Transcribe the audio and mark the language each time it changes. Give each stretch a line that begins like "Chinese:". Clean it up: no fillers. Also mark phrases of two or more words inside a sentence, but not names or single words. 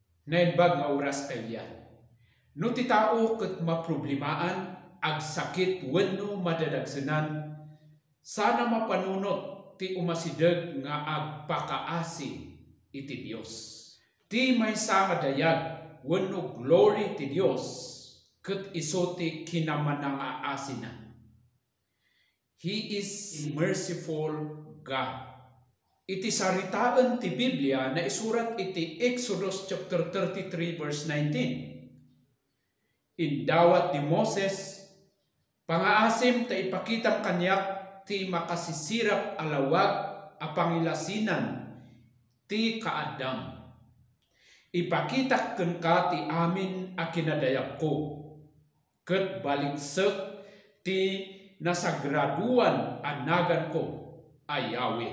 Iloko: Nainbag nga oras kaylian. No ti tao ket maproblimaan ag sakit wenno madadagsenan, sana mapanunot ti umasideg nga agpakaasi iti Dios. Ti maysa nga dayag wenno glory ti Dios ket isu ti kinamanangaasi na.
English: He is merciful God.
Iloko: Iti saritaan ti Biblia na isurat iti Exodus
English: chapter 33 verse 19.
Iloko: Indawat ni Moses, pangaasim ta ipakitam kanyak ti makasisirap alawag a pangilasinan ti kaadam. Ipakitak ken ka ti amin a kinadayag ko, ket baligsek ti nasagraduan anagan ko ay Yahweh.